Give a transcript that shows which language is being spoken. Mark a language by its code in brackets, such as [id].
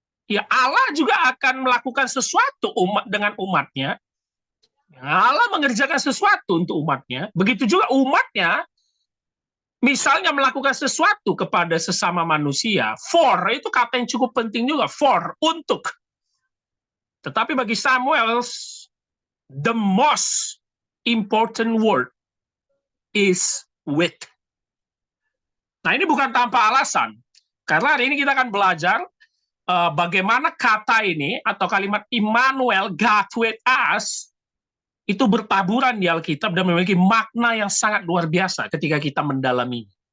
[id] Ya, Allah juga akan melakukan sesuatu dengan umatnya. Allah mengerjakan sesuatu untuk umatnya. Begitu juga umatnya, misalnya melakukan sesuatu kepada sesama manusia. For, itu kata yang cukup penting juga. For, untuk. Tetapi bagi Sam Wells, [en] the most important word is with. [id] Nah, ini bukan tanpa alasan. Karena hari ini kita akan belajar bagaimana kata ini atau kalimat Immanuel, [en] God with us, [id] itu bertaburan di Alkitab dan memiliki makna yang sangat luar biasa ketika kita mendalami.